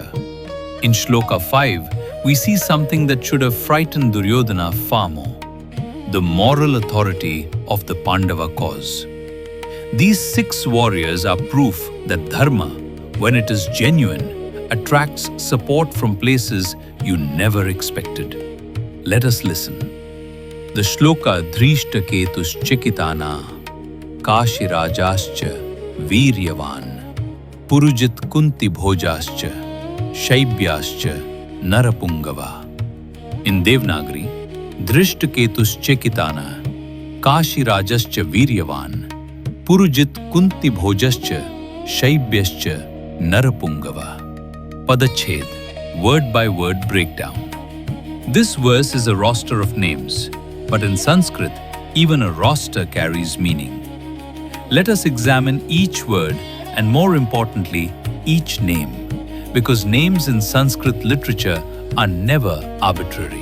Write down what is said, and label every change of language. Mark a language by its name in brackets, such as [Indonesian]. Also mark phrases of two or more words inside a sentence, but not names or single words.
[English] In Shloka 5, we see something that should have frightened Duryodhana far more: the moral authority of the Pandava cause. These 6 warriors are proof that dharma, when it is genuine, attracts support from places you never expected. Let us listen. [Sanskrit] The shloka धृष्टकेतु चेकितान काशि राजश्च वीर्यवान् पुरुजित् कुन्तिभोजश्च शैब्यश्च नरपुङ्गव. [English] In Devanagari, [Sanskrit] धृष्टकेतुः चेकितान काशि राजश्च वीर्यवान् पुरुजित् कुन्तिभोजश्च शैब्यश्च नरपुङ्गव. [English] Padached, word by word breakdown. This verse is a roster of names, but in Sanskrit, even a roster carries meaning. Let us examine each word and, more importantly, each name, because names in Sanskrit literature are never arbitrary.